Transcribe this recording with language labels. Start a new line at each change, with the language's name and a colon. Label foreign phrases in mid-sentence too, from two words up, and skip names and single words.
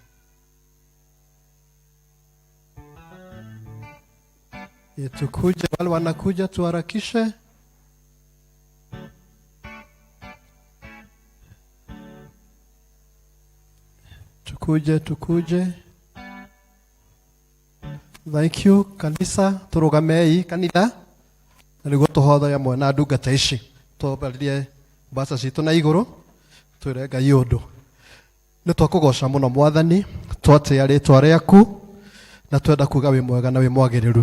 Swahili: Tukuje wale wanakuja tuharakishe. Tukuje.
English: Thank you
Kikuyu: kanisa turugamei kanitha na nĩguo tũhothagia mwana ndungata ici tũbaririe mbaca citũ na igũrũ twĩre Ngai ũndũ. Nĩ twakũgoca mũno Mwathani twatĩa rĩtwa rĩaku na twenda kuga wĩ mwega na wĩ mwagĩrĩru.